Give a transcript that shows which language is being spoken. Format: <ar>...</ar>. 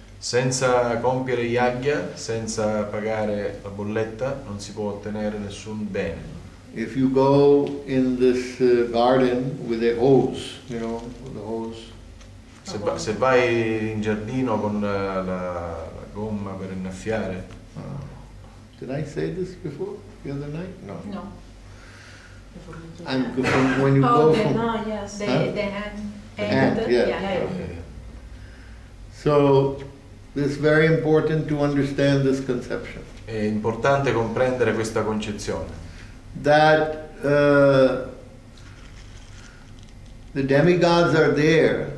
<it>Senza compiere yajna, senza pagare la bolletta, non si può ottenere nessun bene.</it> <en>If you go in this garden with a hose, you know, with a hose.</en> <it>Se vai in giardino con la gomma per innaffiare.</it> <en>Did I say this before, the other night? No. No. I'm from when you go from. No, yes. The hand. Yeah. So, it's very important to understand this conception.</en> <it>È importante comprendere questa concezione.</it> <en>That the demigods are there.</en>